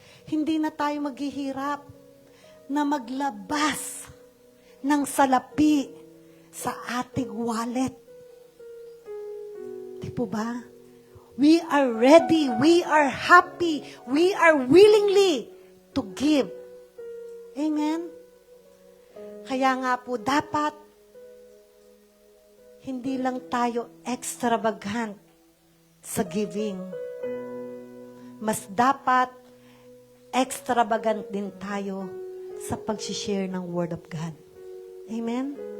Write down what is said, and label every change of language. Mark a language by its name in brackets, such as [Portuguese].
[Filipino] Hindi na tayo maghihirap na maglabas ng salapi sa ating wallet. Di po ba? [English] We are ready, we are happy, we are willingly to give. Amen? [Filipino] Kaya nga po, dapat hindi lang tayo extravagant sa giving. Mas dapat extravagant din tayo sa pag-share ng Word of God. Amen?